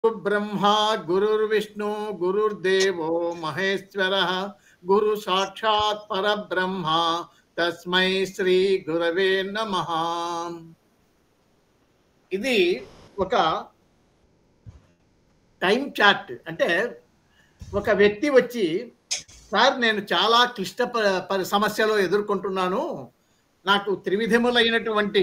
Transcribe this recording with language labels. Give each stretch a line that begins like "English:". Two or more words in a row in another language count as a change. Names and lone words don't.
Sanskrit: ब्रह्मा गुरुर्विष्णु गुरुर्देवो महेश्वरः गुरु साक्षात् परब्रह्म तस्मै श्री गुरवे नमः.
Telugu: ఇది ఒక
English: time chart.
Telugu: అంటే ఒక వ్యక్తి వచ్చి, సార్ నేను చాలా క్లిష్ట సమస్యలు ఎదుర్కొంటున్నాను, నాకు త్రివిధములైనటువంటి